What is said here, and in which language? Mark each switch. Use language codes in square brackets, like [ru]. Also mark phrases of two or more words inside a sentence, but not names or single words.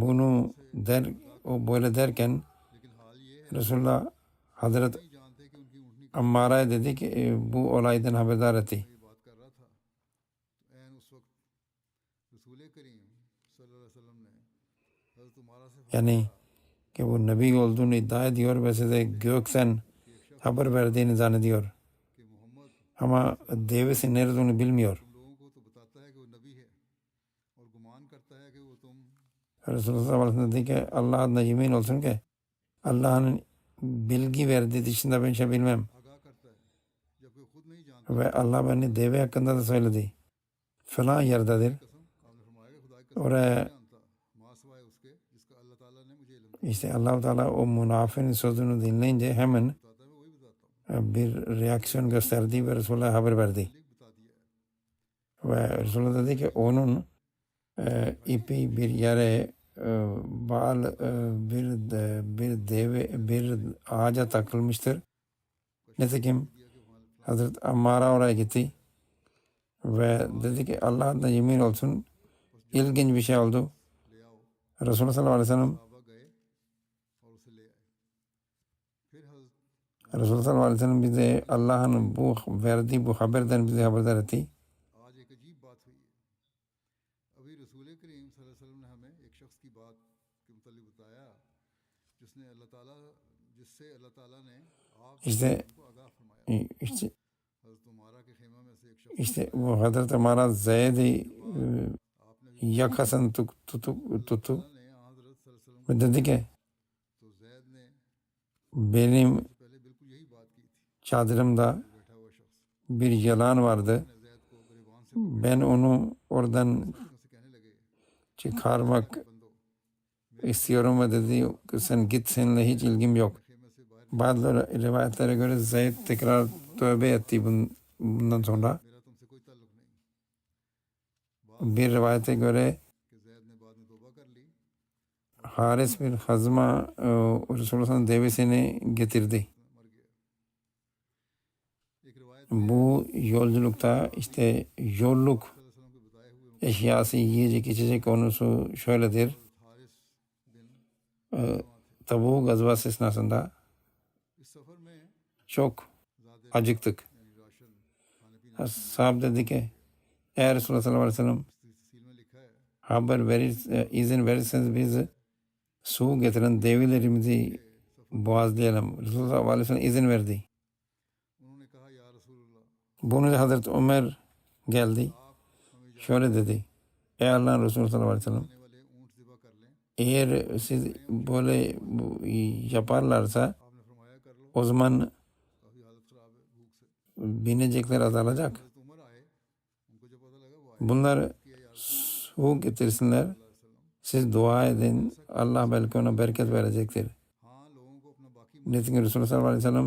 [tr] Bunu o böyle derken [hi] लेकिन हाल ये है [tr] Resulullah Hazret [hi] नहीं जानते कि उनकी ऊँटनी [tr] Ammara'ya dedi ki bu olaydan haberdar etti. [hi] ये बात कर रहा था। तो ऐन उस वक्त रसूल करीम [ar] صلى الله عليه وسلم [hi] ने हज़रत उमारा से [tr] Yani ki bu Nebi olduğunu iddia ediyor ve size gökten haber verdiğini zannediyor. [hi] कि मोहम्मद [tr] Ama devesi nerede olduğunu bilmiyor. [hi] तुम लोगों को तो बताता है कि वो नबी है और गुमान करता है कि वो तुम [tr] Resulullah [ar] صلى الله عليه وسلم [tr] dedi ki Allah adına yemin olsun ki Allah'ın bilgi verdiği dışında ben şey bilmem. [hi] आगाह करता है, जबकि खुद नहीं जानता। [tr] Ve Allah beni deve hakkında da söyledi. Falan yerdedir. [hi] कसम आपने फरमाया कि खुदा की कसम [tr] Oraya [hi] नहीं जानता माँ सिवाय उसके जिसका [ar] الله تعالى [hi] ने मुझे इल्म दिया। [tr] işte [ar] الله تعالى [tr] o münafığın sözünü dinleyince hemen [hi] बताता है मैं वही बताता हूँ, [tr] bir reaksiyon gösterdi ve Resulullah'a haber verdi. [hi] लिख बता दिया है। [tr] Ve Resulullah dedi ki onun ipi bir yere bir ağaca takılmıştır. Nitekim Hazreti Ammara oraya gitti ve dedi ki Allah adına yemin olsun ilginç bir şey oldu. [hi] ले आओ। [ar] رسول الله صلى الله عليه وسلم [hi] साहबा गए और उसे ले आए। फिर हज़रत [tr] Resulullah [ar] صلى الله عليه وسلم [tr] bize Allah'ın bu verdiği bu haberden bize haberdar etti. [hi] आज एक अजीब बात हुई है। अभी रसूल करीम [ar] صلى الله عليه وسلم [hi] ने हमें एक शख्स की बात के मुतालिक बताया जिससे [ar] الله تعالى [hi] ने [tr] İşte [hi] आपको आगाह फरमाया। [tr] işte [hi] हज़रत उमारा के खेमा में से एक शख्स [tr] işte bu Hazreti Amara Zeyd'i [hi] आपने [tr] yakasını tuttu [hi] ने हज़रत [ar] صلى الله عليه وسلم [tr] ve dedi ki [hi] तो जैद ने [tr] benim [hi] से पहले बिल्कुल यही बात की थी। [tr] çadırımda [hi] बैठा हुआ शख्स [tr] bir yılan vardı. [hi] ने जैद को गिरबान से [tr] Ben onu oradan [hi] से कहने लगे [tr] çıkarmak [hi] बंदो [tr] istiyorum ve dedi ki sen git seninle hiç ilgim yok. [hi] खेमे से बाहर [tr] Bazı rivayetlere göre Zeyd tekrar tövbe etti bundan sonra. [hi] मेरा तुमसे कोई ताल्लुक नहीं। [tr] Bir rivayete göre [hi] कि जैद ने बाद में तौबा कर ली, [tr] Haris bin Hazma Resulullah'ın devesini getirdi. [hi] मर गया। एक रिवायत [tr] Bu yolculukta işte yolluk [ar] صلى الله عليه وسلم [hi] के बताए हुए [tr] eşyası yiyecek içecek konusu şöyledir. [hi] हारिस बिन [tr] Tabuk gazvası esnasında [hi] इस सफ़र में [tr] çok [hi] ज़्यादा [tr] acıktık. [hi] यानी राशन खाने पीने [tr] Sahab dedi ki eğer Resulullah [ar] صلى الله عليه وسلم [hi] की तफसील में लिखा है [tr] haber izin verirseniz biz su getiren develerimizi boğazlayalım. Resulullah [ar] صلى الله عليه وسلم [tr] izin verdi. [hi] उन्होंने कहा [ar] يا رسول الله [tr] Bunu Hazreti Ömer geldi. [hi] आप हमें [tr] Şöyle dedi. Ey Allah'ın Resulü [ar] صلى الله عليه وسلم [hi] जाने वाले ऊँट ज़िबा कर लें। [tr] eğer siz böyle yaparlarsa [hi] आपने फरमाया कर लो, [tr] o zaman [hi] काफ़ी हालत ख़राब है भूख से। [tr] binecekler azalacak. [hi] हज़रत उमर आए, उनको जब पता लगा वो आए [tr] Bunlar [hi] किया या [tr] su getirsinler. [hi] रसूलुल्लाह [tr] Siz dua edin. Allah belki ona bereket verecektir. [hi] हाँ लोगों को अपना बाकी [ar] Nitekim رسول الله صلى الله عليه وسلم